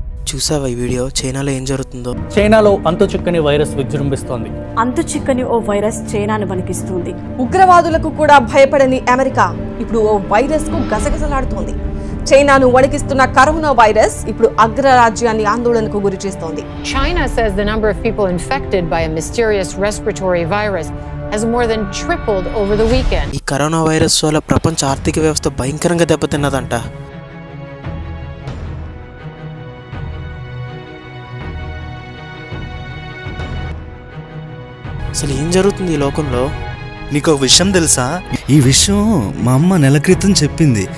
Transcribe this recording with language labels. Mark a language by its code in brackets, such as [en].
[te] చూసావా ఈ వీడియో? చైనాలో ఏం జరుగుతుందో? చైనాలో అంతుచిక్కని వైరస్ విజృంభిస్తోంది. అంతుచిక్కని ఓ వైరస్ చైనాను వణికిస్తుంది. ఉగ్రవాదులకు కూడా భయపడని అమెరికా ఇప్పుడు ఓ వైరస్ కు గసగసలాడుతోంది. చైనాను వణికిస్తున్న కరోనా వైరస్ ఇప్పుడు అగ్రరాజ్యాన్ని ఆందోళనకు గురిచేస్తోంది. [en] China says the number of people infected by a mysterious respiratory virus has more than tripled over the weekend. [te] ఈ కరోనా వైరస్ వల్ల ప్రపంచ ఆర్థిక వ్యవస్థ భయంకరంగా దెబ్బతిన్నదంట. అసలు ఏం జరుగుతుంది ఈ లోకంలో? నీకు ఒక విషయం తెలుసా? ఈ విషయం మా అమ్మ నెల క్రితం చెప్పింది.